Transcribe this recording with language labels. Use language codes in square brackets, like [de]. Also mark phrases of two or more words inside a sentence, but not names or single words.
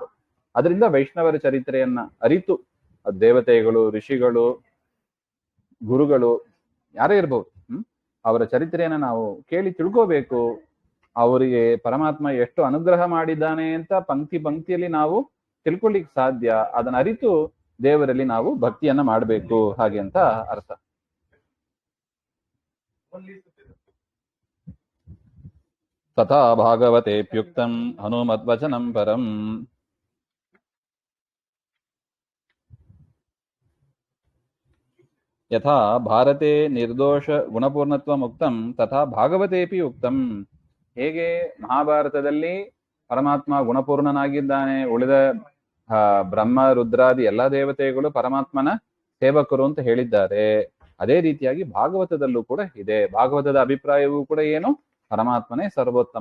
[kn] ಅದರಿಂದ ವೈಷ್ಣವರ ಚರಿತ್ರೆಯನ್ನ ಅರಿತು, ದೇವತೆಗಳು, ಋಷಿಗಳು, ಗುರುಗಳು ಯಾರೇ ಇರ್ಬಹುದು, ಅವರ ಚರಿತ್ರೆಯನ್ನ ನಾವು ಕೇಳಿ ತಿಳ್ಕೋಬೇಕು. ಅವರಿಗೆ ಪರಮಾತ್ಮ ಎಷ್ಟು ಅನುಗ್ರಹ ಮಾಡಿದ್ದಾನೆ ಅಂತ ಪಂಕ್ತಿಯಲ್ಲಿ ನಾವು ತಿಳ್ಕೊಳ್ಳಿಕ್ ಸಾಧ್ಯ. ಅದನ್ನ ಅರಿತು ದೇವರಲ್ಲಿ ನಾವು ಭಕ್ತಿಯನ್ನ ಮಾಡಬೇಕು ಹಾಗೆ ಅಂತ ಅರ್ಥ. [sa] ತಥಾ ಭಾಗವತೇಪ್ಯುಕ್ತಂ ಹನುಮದ್ವಚನಂ ಪರಂ. ಯಥಾ ಭಾರತೆ ನಿರ್ದೋಷ ಗುಣಪೂರ್ಣತ್ವ ಮುಕ್ತಂ ತಥಾ ಭಾಗವತೇಪಿ ಉಕ್ತಂ. [kn] ಹೇಗೆ ಮಹಾಭಾರತದಲ್ಲಿ ಪರಮಾತ್ಮ ಗುಣಪೂರ್ಣನಾಗಿದ್ದಾನೆ, ಉಳಿದ ಬ್ರಹ್ಮ, ರುದ್ರಾದಿ ಎಲ್ಲಾ ದೇವತೆಗಳು ಪರಮಾತ್ಮನ ಸೇವಕರು ಅಂತ ಹೇಳಿದ್ದಾರೆ, ಅದೇ ರೀತಿಯಾಗಿ ಭಾಗವತದಲ್ಲೂ ಕೂಡ ಇದೆ. ಭಾಗವತದ ಅಭಿಪ್ರಾಯವೂ ಕೂಡ ಏನು? ಪರಮಾತ್ಮನೇ ಸರ್ವೋತ್ತಮ.